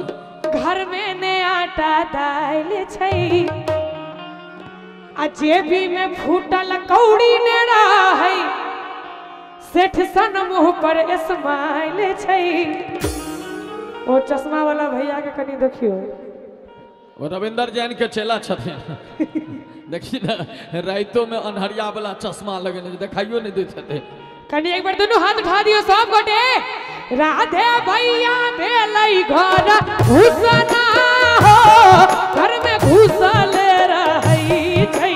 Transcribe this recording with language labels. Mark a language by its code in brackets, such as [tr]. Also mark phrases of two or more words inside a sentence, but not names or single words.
[mai] घर में ने आटा दाल छै, आ जेबी में फूटल कौड़ी ने रहै, सेठ सन मुंह पर स्माइल छै। ओ चश्मा वाला भैया के कनी देखियो, वो रविंदर जैन के चेला छथिन। देखी ना राइतों में अनहरिया वाला चश्मा लगेने दिखाइयो नहीं देते। कनी एक बार दोनों हाथ उठा दियो सब गोटे। राधे भैया भेलै घर घुसना हो, घर में घुसल रहै छै।